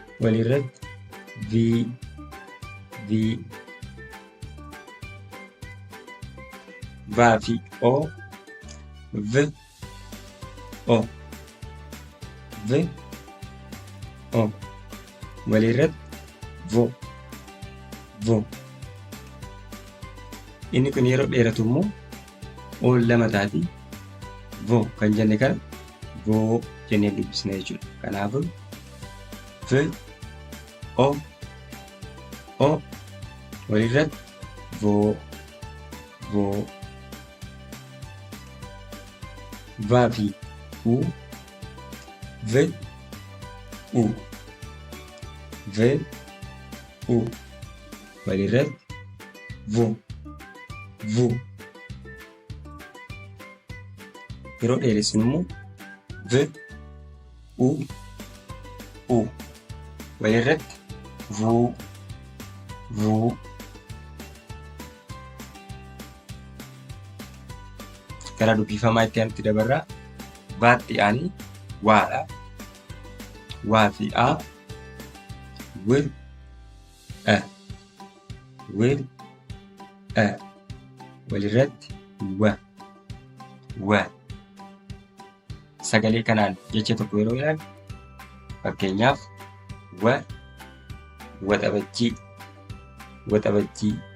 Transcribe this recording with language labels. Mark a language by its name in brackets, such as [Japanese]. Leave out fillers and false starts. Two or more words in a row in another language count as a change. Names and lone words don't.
[Oromo] walirratti vaa fi o v o v o walirratti vo vo. Inni kun yeroo dheeratu immoo o lama taati vo kan jenne kana vo jennee dubbisna jechuudha. Kanaafuu v o walirratti vo vo. Vaa fi u v u v u walirratti vo vo. Yeroo dheeressinu immoo v u walirratti vu vu. Gara dubbifamaa itti aanutti dabarraa. Vaatti aanii waadha. Waa fi a w walirratti wa. Sagalee kanaan jecha tokko yeroo ilaalu fakkeenyaaf waxabajjii.